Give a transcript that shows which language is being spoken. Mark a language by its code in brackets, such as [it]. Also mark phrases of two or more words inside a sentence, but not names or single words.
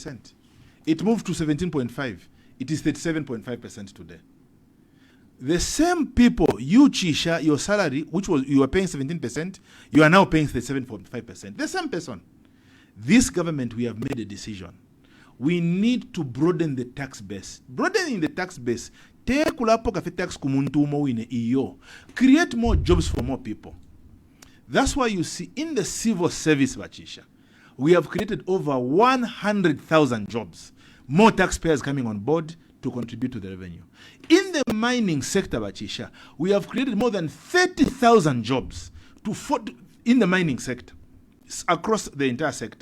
[en] It moved to 17.5. It is 37.5% today. The same people, you Chisha, your salary, which was you were paying 17%, you are now paying 37.5%. The same person. This government, we have made a decision. We need to broaden the tax base. Broadening the tax base, [bem] take ulapo kafe tax kumuntu umo wine iyo. [en] Create more jobs for more people. That's why you see in the civil service, Bachisha, we have created over 100,000 jobs. More taxpayers coming on board to contribute to the revenue. In the mining sector, Bachisha, we have created more than 30,000 jobs in the mining sector across the entire sector.